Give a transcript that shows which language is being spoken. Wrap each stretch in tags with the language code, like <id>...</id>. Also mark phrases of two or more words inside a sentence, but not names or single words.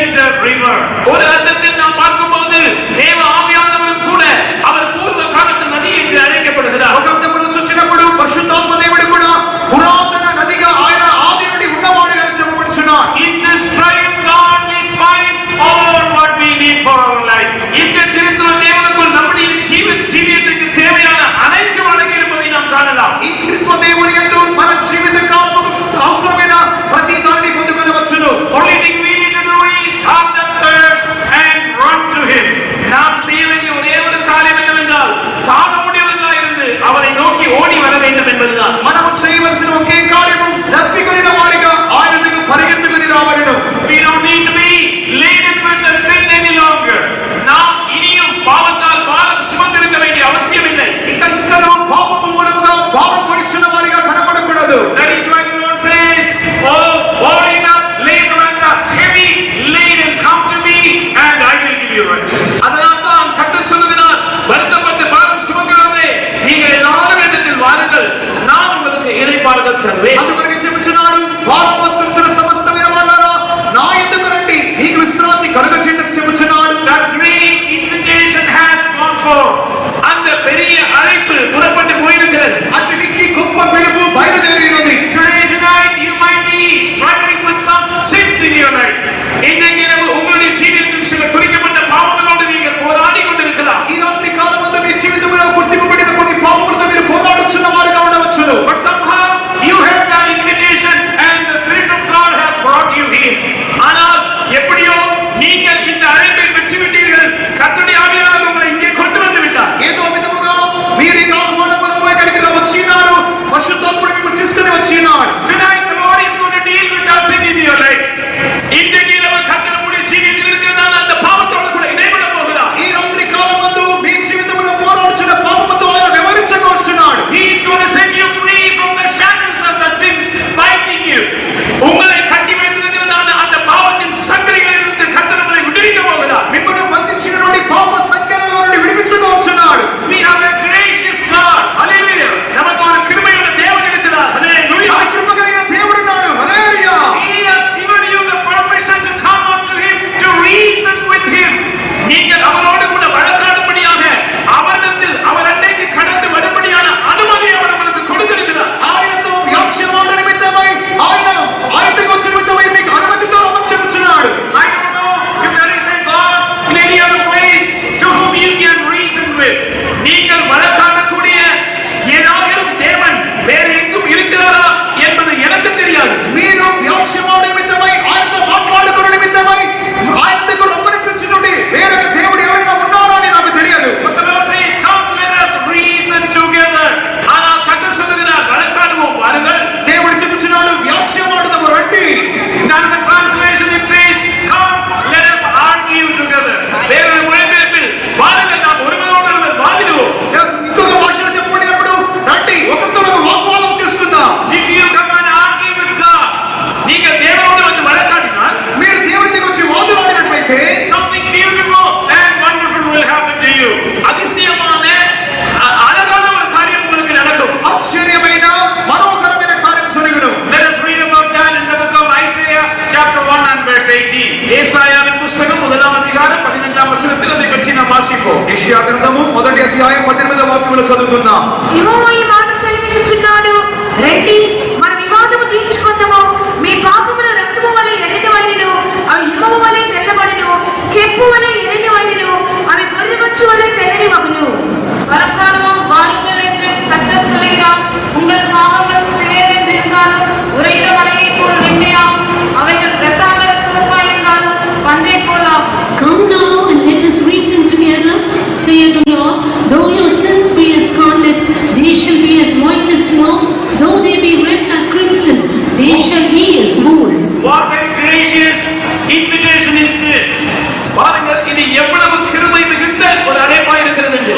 <en>river.</en> <ta>ஒரு அர்த்தத்தில் நாம் பார்க்கும்போது தேவ ஆவியானவரும் கூட அவர் பூர்வ காலத்து நதி என்று அழைக்கப்படுகிறார்.</ta> <te>ఒక అర్థమును చూసినప్పుడు పరిశుద్ధాత్మ దేవుడు కూడా పురాతన నదిగా ఆయన ఆది నుండి ఉన్నవాడుగా చెప్పబడుచున్నాడు.</te> <en>In this triune God we find all what we need for our life.</en> <ta>இந்த திருத்துவ தேவனுக்குள் நம்முடைய ஜீவியத்துக்கு தேவையான அனைத்து அடங்கி இருப்பதை நாம் காணலாம்.</ta> <te>ఈ త్రిత్వ దేవుని యందు మన జీవిత కాలముకు అవసరమైన ప్రతి దానిని పొందుకొనవచ్చును.</te> <en>Only thing we need to do is have the thirst and run to him.</en> <ta>நாம் செய்ய வேண்டிய ஒரே ஒரு காரியம் என்னவென்றால் தாகமுடையவர்களாய் இருந்து அவரை நோக்கி ஓடி வர வேண்டும் என்பதுதான்.</ta> <te>మనము చేయవలసిన ఒకే కార్యము దప్పికొనిన వారిగా ఆయన దగ్గరకు పరిగెత్తుకొని రావలెను.</te> <en>We don't need to be laden with the sin any longer.</en> <ta>நாம் இனியும் பாவத்தால் பாரம் சுமந்திருக்க வேண்டிய அவசியம் இல்லை.</ta> <te>ఇంకనూ పాపము మూలముగా భారం మోయించిన వారిగా కనబడకూడదు.</te> <en>That is why the Lord says, "Oh, worried up, labor and heavy laden, come to me, and I will give you rest."</en> <ta>அதனால் தான் கர்த்தர் சொல்லுகிறார், வருத்தப்பட்டு பாரம் சுமக்கிறவரே நீங்கள் எல்லாரும் என்னிடத்தில் வாருங்கள், நான் உங்களுக்கு இளைப்பாறுதல் தருவேன்.</ta> <te>అందుకొరకు చెప్పుచున్నాడు, భారం మోసుకొనిచున్న సమస్తమైన వారులారా నా యొద్దకు రండి, మీకు విశ్రాంతి కలుగచేయుటకు చెప్పుచున్నాడు.</te> <en>That great invitation has gone forth.</en> <ta>அந்த பெரிய அழைப்பு புறப்பட்டு போயிருக்கிறது.</ta> <te>అతనికి గొప్ప పిలుపు బయలుదేరినది.</te> <en>Today, tonight, you might be struggling with some sins in your life.</en> <ta>இன்றைக்கு இரவு உங்களுடைய ஜீவியத்தில் சில குறிக்கப்பட்ட பாவங்களோடு நீங்கள் போராடி கொண்டிருக்கலாம். ఈ రాత్రి కాలమందు మీ జీవితంలో గుర్తింపబడిన కొన్ని పాపములతో మీరు పోరాడుచున్న వారుగా ఉండవచ్చును.</ta> <en>But somehow, you heard that invitation and the Spirit of God has brought you here.</en> <ta>ஆனால் எப்படியோ நீங்கள் இந்த அழைப்பை பெற்றுவிட்டீர்கள். கர்த்தருடைய ஆவியானவர் உங்களை இங்கே கொண்டு வந்து விட்டார்.</ta> <te>ఏదో విధముగా మీరు ఈ ఆహ్వానములను ఇక్కడికి వచ్చినారు. పరిశుద్ధాత్ముడు మిమ్మల్ని తీసుకొని వచ్చినాడు.</te> <en>Tonight, the Lord is going to deal with that sin in your life.</en> <ta>இன்றைக்கு இரவு கர்த்தர் உங்களுடைய ஜீவியத்தில் இருக்கிறதான அந்த பாவத்தோடு கூட இடைபட போகிறார்.</ta> <te>ఈ రాత్రి కాలమందు మీ జీవితంలో పోరాడుచున్న పాపముతో ఆయన వివరించబోచున్నాడు.</te> <en>He is going to set you free from the shackles of the sins binding you.</en> <ta>உங்களை கட்டி வைத்திருக்கிறதான அந்த பாவத்தின் சங்கிலிகளிலிருந்து கர்த்தர் உங்களை விடுவிக்க போகிறார்.</ta> <te>మిమ్మల్ని బంధించినటువంటి పాప సంఖ్యలలో నుండి విడిపించబోచున్నాడు.</te> <en>We have a gracious God. Hallelujah.</en> <ta>நமக்கு ஒரு கிருபையுள்ள தேவன் இருக்கிறார். ஹல்லேலூயா.</ta> <te>ఆ కృప కలిగిన దేవుడున్నాడు. హల్లెలూయా.</te> <en>He has given you the permission to come unto him, to reason with him.</en> <ta>நீங்கள் அவரோடு கூட வழக்காடும்படியாக அவரிடத்தில் அவர் அன்றைக்கு கடந்து வரும்படியான அனுமதி அவர் உங்களுக்கு கொடுத்திருக்கிறார்.</ta> <te>ఆయనతో వ్యాఖ్యమాడ నిమిత్తమై ఆయనకు వచ్చే నిమిత్తమై మీకు అనుమతితో రమ్మని</te> <en>I don't know if there is a God in any other place to whom you can reason with.</en> <ta>நீங்கள் வழக்காடக்கூடிய ஏதாவது தேவன் வேறு எங்கும் இருக்கிறாரா என்பது எனக்கு தெரியாது.</ta> <te>మీరు వ్యాఖ్యమాడ నిమిత్తమై ఆయనతో మాట్లాడుకున్న నిమిత్తమై ఆయన దగ్గర రమ్మని పిలిచినటువంటి వేరొక దేవుడు ఎవరైనా ఉన్నారా అని నాకు తెలియదు.</te> <en>But the Lord says, "Come, let us reason together."</en> <ta>ஆனால் கர்த்தர் சொல்லுகிறார், வழக்காடுவோம் வாருங்கள்.</ta> <te>దేవుడు చెప్పుచున్నాడు, వ్యాఖ్యమాడుదాము రండి.</te> <en>In another translation it says, "Come, let us argue together."</en> <ta>வேறொரு மொழிபெயர்ப்பில் வாருங்கள் நாம் ஒருவரோடு வாதிடுவோம்.</ta> <te>ఇంకొక భాషలో చెప్పబడినప్పుడు రండి ఒకరితో వాగ్వాదం చేసుకుందాం.</te> <en>If you come and argue with God,</en> <ta>நீங்கள் தேவனோடு வந்து வழக்காடினால்</ta> <te>మీరు దేవుని దగ్గర వచ్చి వాదులాడినట్లయితే</te> <en>something beautiful and wonderful will happen to you.</en> <ta>அதிசயமான அழகான ஒரு காரியம் உங்களுக்கு நடக்கும்.</ta> <te>ఆశ్చర్యమైన మనోహరమైన కార్యం జరుగును.</te> <en>Let us read about that in the book of Isaiah, chapter 1 and verse 18.</en> <ta>ஏசாயாவின் புத்தகம் 1ஆம் அதிகாரம் 15ஆம் வசனத்தில் அதை பற்றி நாம் வாசிப்போம்.</ta> <te>యెషయా గ్రంథము 1వ అధ్యాయం 18వ వాక్యములో చదువుకుందాం. యెహోవా ఈ మాట సెలవిచ్చుచున్నాడు, రండి మన వివాదము తీర్చుకుందాము. మీ పాపముల రక్తము వలె ఎర్రనివైనను అవి హిమము వలె తెల్లబడును, కెంపు వలె ఎర్రనివైనను అవి గొర్రెబొచ్చు వలె తెల్లని మగును.</te> <ta>வழக்காடுவோம் வாருங்கள் என்று கர்த்தர் சொல்கிறார். உங்கள் பாவங்கள் சிவேர் என்று இருந்தாலும் உறைந்த மலையைப் போல் வெண்மையாகும். அவைகள் இரத்தாம்பர சிவப்பாயிருந்தாலும் பஞ்சைப் போல் ஆகும்.</ta> <en>Come now and let us reason together, saith the Lord. Though your sins be as scarlet, they shall be as white as snow. Though they be red like crimson, they shall be as wool. What a gracious invitation is this.</en> <ta>பாருங்கள், இது எவ்வளவு கிருபை மிகுந்த ஒரு அழைப்பாய் இருக்கிறது என்று.</ta>